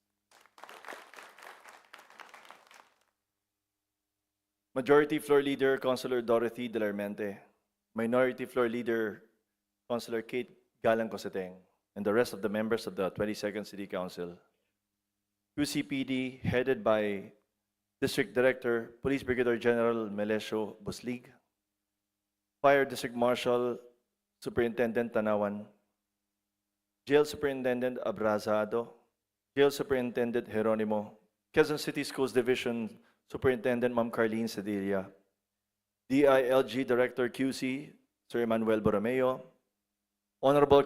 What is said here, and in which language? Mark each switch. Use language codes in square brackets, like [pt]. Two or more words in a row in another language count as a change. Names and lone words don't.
[en] Majority Floor Leader Councilor Dorothy Delarmente, Minority Floor Leader Councilor Kate Galang Coseteng, and the rest of the members of the 22nd City Council. QCPD, headed by District Director, Police Brigadier General Melesio Buslig, Fire District Marshal Superintendent Tanawan, Jail Superintendent Abrazado, Jail Superintendent Jeronimo, Quezon City Schools Division Superintendent Ma'am Carlene Cedilla, DILG Director QC Sir Emmanuel Borromeo, Honorable